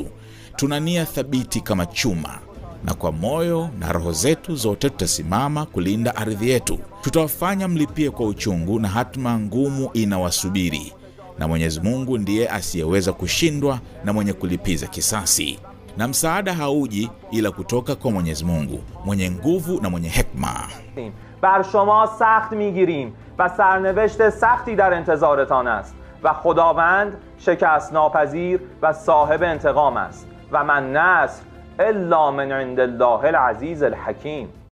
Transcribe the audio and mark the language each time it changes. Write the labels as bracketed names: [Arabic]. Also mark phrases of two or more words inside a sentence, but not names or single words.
[Swahili] Tuna nia thabiti kama chuma, na kwa moyo na roho zetu zote tutasimama kulinda ardhi yetu. Tutawafanya mlipie kwa uchungu, na hatima ngumu inawasubiri, na Mwenyezi Mungu ndiye asiyeweza kushindwa na mwenye kulipiza kisasi. Na msaada hauji ila kutoka kwa Mwenyezi Mungu mwenye nguvu na mwenye hekima. [Persian] بر شما سخت میگیریم و سرنوشت سختی در انتظارتان است و خداوند شکست ناپذیر و صاحب انتقام است و [Arabic] من نصر الا من عند الله العزیز الحکیم.